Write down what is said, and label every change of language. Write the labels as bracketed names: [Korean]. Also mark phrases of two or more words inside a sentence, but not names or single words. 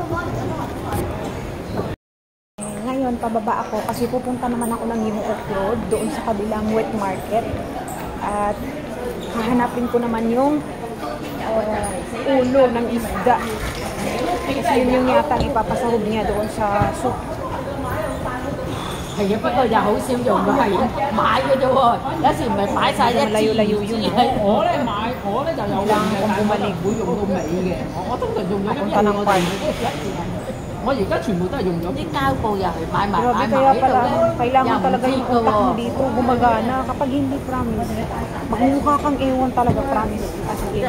[Filipino] Ngayon, pababa ako kasi pupunta naman ako ng New Oak Road doon sa kabilang [English] wet market. [Filipino] At hahanapin ko naman yung ulo ng isda. Kasi yun yung yata ipapasahog niya doon sa soup. [Cantonese] 係啊，不過又好少用嘅，係買嘅啫喎。有時唔係擺晒一支，係我咧買，我咧就有用嘅，但係我唔會用到尾嘅。我通常用咗一日我哋我而家全部都係用咗啲膠布又係買埋 [Filipino] kaya pala, kailangan talaga yung utak mo dito gumagana. Kapag hindi promise, magmukha kang ewan talaga, promise. [English] As in.